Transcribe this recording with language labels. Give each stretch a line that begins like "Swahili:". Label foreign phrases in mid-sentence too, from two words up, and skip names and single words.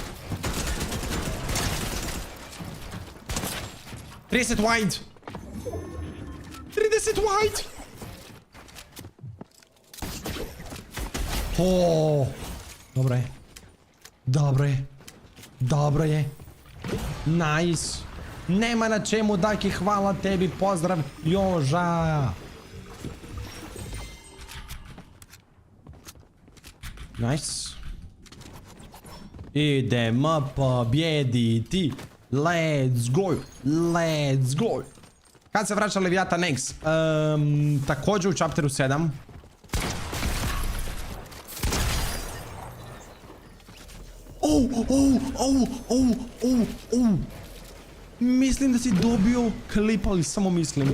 English: 30 wide. 30 wide.
Croatian: Oh, dobro je. Dobro je. Nice. Nema na čemu, Daki, hvala tebi, pozdrav, Joža.
English: Nice.
Croatian: Idemo pobjediti.
English: Let's go.
Croatian: Kad se vraća Leviathan X? Također u chapteru 7. Mislim da si dobio klip, ali samo mislim.